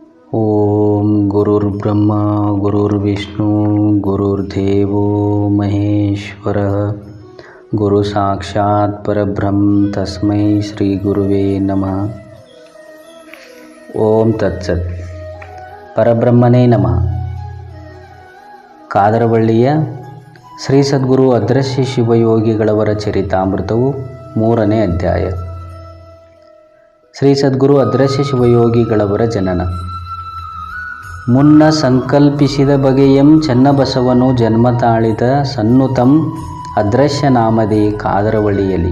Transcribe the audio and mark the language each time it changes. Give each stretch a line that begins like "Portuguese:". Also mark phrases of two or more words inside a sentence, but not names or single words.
Sanskrit: ಓಂ ಗುರುರ್ಬ್ರಹ್ಮ ಗುರುರ್ವಿಷ್ಣು ಗುರುರ್ದೇವೋ ಮಹೇಶ್ವರ ಗುರು ಸಾಕ್ಷಾತ್ ಪರಬ್ರಹ್ಮ ತಸ್ಮೈ ಶ್ರೀ ಗುರುವೇ ನಮಃ. ಓಂ ತತ್ಸತ್. ಪರಬ್ರಹ್ಮನೇ ನಮಃ.
Kannada: ಕಾದರವಳ್ಳಿಯ ಶ್ರೀ ಸದ್ಗುರು ಅದೃಶ್ಯ ಶಿವಯೋಗಿಗಳವರ ಚರಿತಾಮೃತವು 3ನೇ ಅಧ್ಯಾಯ. ಶ್ರೀ ಸದ್ಗುರು ಅದೃಶ್ಯ ಶಿವಯೋಗಿಗಳವರ ಜನನ. ಮುನ್ನ ಸಂಕಲ್ಪಿಸಿದ ಬಗೆಯಂ ಚನ್ನಬಸವನು ಜನ್ಮ ತಾಳಿದ ಸನ್ನುತಂ ಅದೃಶ್ಯ ನಾಮದಿ ಕಾದರವಳ್ಳಿಯಲ್ಲಿ.